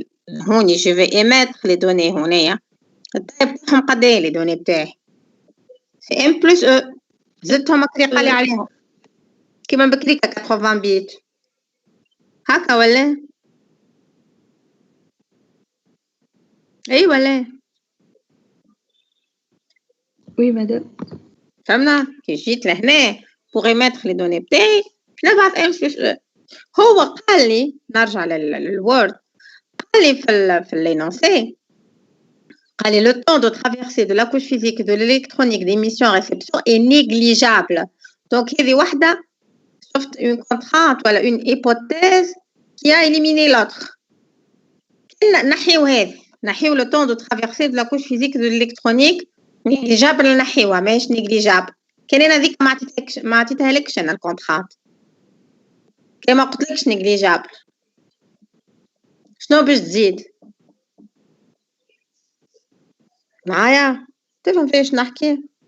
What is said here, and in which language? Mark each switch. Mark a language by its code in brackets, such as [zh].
[ar] هوني [fr] je vais émettre les données [ar] هونيا التايب بتاعهم قد ايه les données بتاعي [fr] c'est m plus e [ar] زدتهم بكري قالي عليهم كيما بكريكا 80 بيت هكا ولا اي ولا وي مدام. فهمنا كي جيت لهنا [fr] pour émettre les données [ar] بتاعي نبعث m plus e هو قال لي [fr] نرجع للوورد قال لي في l'énoncé قال لي le temps de traversée de la couche physique de l'électronique d'émission-réception est négligeable. Donc [ar] هذه واحدة شفت [fr] une contrainte ولا une hypothèse qui a éliminé l'autre. [ar] نحيو هذه نحيو [fr] le temps de traversée de la couche physique de l'électronique négligeable [ar] نحيوها ماهيش [fr] négligeable. [ar] كان أنا ذيك ما عطيتها لكش أنا الكونترانت كما قلت لكش négligeable. شنو باش تزيد؟ معايا تفهم فيش نحكي؟